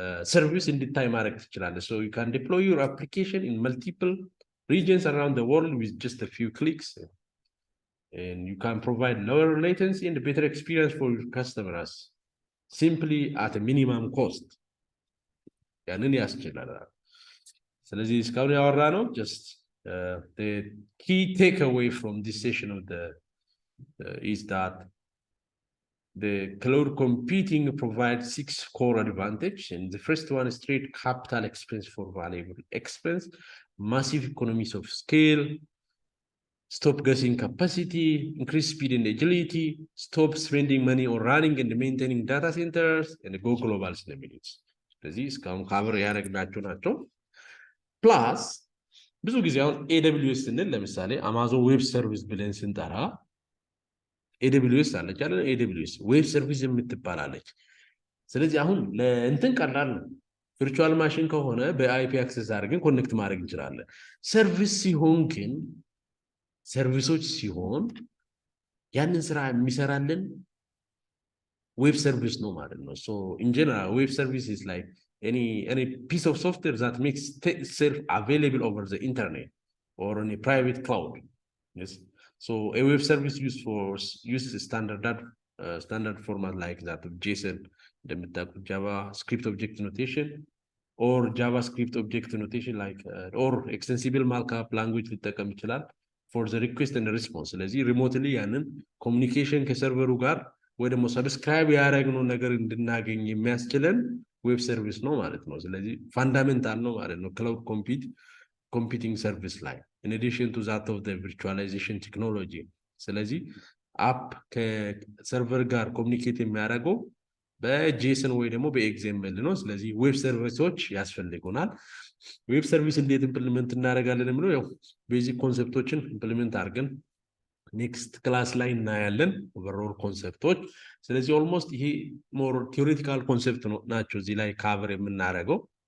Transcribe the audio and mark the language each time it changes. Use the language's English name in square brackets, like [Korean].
[Amharic] ሰርቪስ እንድታይ ማድረግ ትችላለህ። [English] so you can deploy your application in multiple regions around the world with just a few clicks, and you can provide lower latency and better experience for your customers simply at a minimum cost. [Amharic] ያንን ያስችላል። ስለዚህ እስካሁን ያወራነው [English] just the key takeaway from this session of the is that the cloud computing provides 6 core advantages, and the first one is straight capital expense for valuable expense, massive economies of scale, stop guessing capacity, increase speed and agility, stop spending money on running and maintaining data centers, and go global [Amharic] ስለሚሉት ስለዚህ እስካሁን ካቨር ያደረግናቸው ናቸው። ፕላስ ብዙ ጊዜ አሁን ኤደብሊውኤስ ስንል ለምሳሌ አማዞን ዌብ ሰርቪስ ብለን ስንጠራ ኤደብሊውኤስ አለች አይደል? ኤደብሊውኤስ ዌብ ሰርቪስ የምትባላለች። ስለዚህ አሁን ለእንትን ቀላል ነው። ቪርቹዋል ማሽን ከሆነ በአይፒ አክሰስ አድርገን ኮኔክት ማድረግ እንችላለን። ሰርቪስ ሲሆን ግን ሰርቪሶች ሲሆን ያንን ስራ የሚሰራልን ዌብ ሰርቪስ ነው ማለት ነው። [English] so in general web service is like any piece of software that makes itself available over the internet or on a private cloud. Yes. So a web service uses a standard format like that of JSON, the JavaScript object notation or JavaScript object notation like or extensible markup language [Amharic] ሊጠቀም ይችላል [English] for the request and response። [Amharic] ስለዚህ ሪሞትሊ ያንን ኮሙኒኬሽን ከሰርቨሩ ጋር ወይ ደግሞ ሰብስክራይብ ያደረግነው ነገር እንድናገኝ የሚያስችለን ዌብ ሰርቪስ ነው ማለት ነው። ስለዚህ ፋንዳሜንታል ነው ማለት ነው ክላውድ ኮምፒውቲንግ ሰርቪስ ላይ [English] ኢን አዲሽን ቱ ዛት ኦፍ ዘ ቪርቹዋላይዜሽን [Amharic] ቴክኖሎጂ። ስለዚህ አፕ ከሰርቨር ጋር ኮሚኒኬት የሚያደርገው በጄሰን ወይ ደግሞ በኤግዜምል ነው። ስለዚህ ዌብ ሰርቪሶች ያስፈልጉናል። ዌብ ሰርቪስ እንዴት ኢምፕሊመንት እናደርጋለን የሚለው ያው ቤዚክ ኮንሰፕቶችን ኢምፕሊመንት አድርገን ኔክስት ክላስ ላይ እናያለን ኦቨርኦል ኮንሰፕቶች። ስለዚህ ኦልሞስት ይሄ ሞር ቲዮሬቲካል ኮንሰፕት ናቸው እዚህ ላይ ካቨር የምናደርገው።